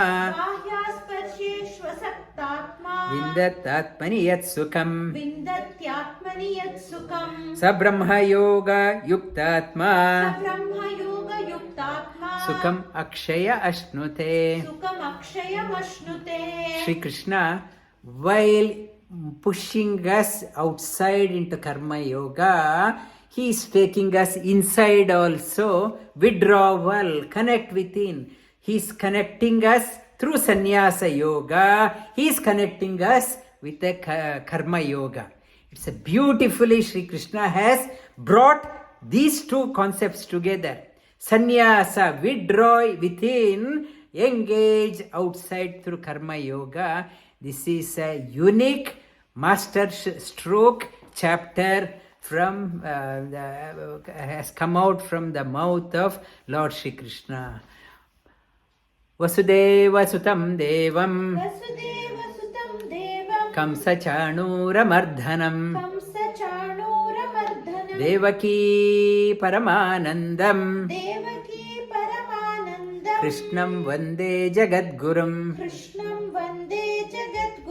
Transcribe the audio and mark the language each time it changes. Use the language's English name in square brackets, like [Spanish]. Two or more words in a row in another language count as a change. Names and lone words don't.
[Sanskrit] बाह्यास्पर्शेष्वसक्तात्मा विन्दत्तात्मनि यत् सुखम् विन्दत्यात्मनि यत् सुखम् स ब्रह्मयोगयुक्तात्मा स ब्रह्मयोगयुक्तात्मा सुखम् अक्षय अश्नुते. सुखम् अक्षयमश्नुते. [English] Shri Krishna, while pushing us outside into [Sanskrit] karma yoga, [English] he is taking us inside also. Withdrawal, connect within. He is connecting us through [Sanskrit] sannyasa yoga. [English] He is connecting us with the [Sanskrit] karma yoga. [English] It's a beautifully Shri Krishna has brought these two concepts together. Sannyasa, withdraw within, engage outside through [Sanskrit] karma yoga. [English] This is a unique master stroke chapter from has come out from the mouth of Lord Shri Krishna. [Sanskrit] वसुदेव सुतं देवं वसुदेवसुतं देवं कंस चाणूर मर्दनं कंसचाणूरमर्दनं देवकी परमानन्दं देवकी परमानन्दं कृष्णं वन्दे जगद्गुरुं कृष्णं वन्दे जगद्गुरुं